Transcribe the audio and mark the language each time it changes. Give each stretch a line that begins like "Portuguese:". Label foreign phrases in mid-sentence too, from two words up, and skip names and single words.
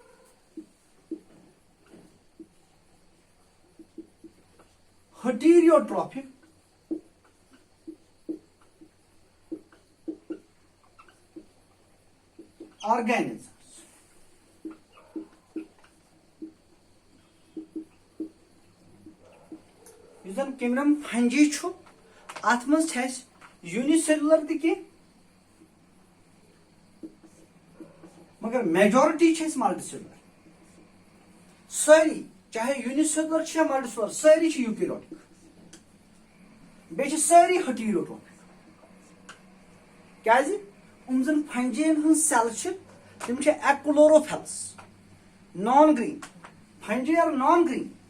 English: heterotrophic organisms।
Kashmiri: किंगडम फंजी अत मज यूनिसेलुलर ती मगर मेजॉरिटी मल्टीसेलुलर सारी चाहे यूनिसेलुलर या मल्टीसेलुलर सारी यूकैरियोटिक बे सारी हेटेरियोट्रॉपिक क्या उमजन फंजियन हन सेल तम एक्लोरोफेल्स
English: non green fungi are non green